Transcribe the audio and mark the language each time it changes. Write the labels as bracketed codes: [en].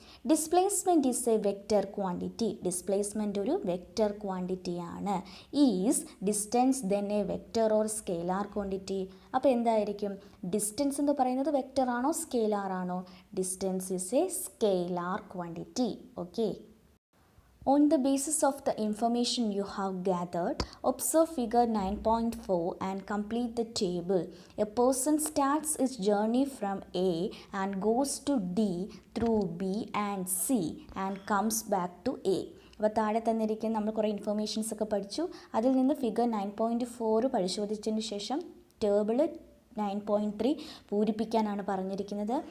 [en] Displacement is a vector quantity. [ml] Displacement ഒരു vector ക്വാണ്ടിറ്റിയാണ്. [en] Is distance then a vector or scalar quantity. [ml] അപ്പോൾ എന്തായിരിക്കും? Distance എന്ന് പറയുന്നത് vector ആണോ സ്കെയിലാർ ആണോ? [en] Distance is a scalar quantity. Okay. On the basis of the information you have gathered, observe figure 9.4 and complete the table. A person starts his journey from A and goes to D through B and C and comes back to A. [ml] അപ്പോൾ താഴെ തന്നിരിക്കുന്ന നമ്മൾ കുറേ informations ഒക്കെ പഠിച്ചു. അതിൽ നിന്ന് figure 9.4 പരിശോധിച്ചതിന് ശേഷം ടേബിൾ 9.3 പൂരിപ്പിക്കാനാണ് പറഞ്ഞിരിക്കുന്നത്.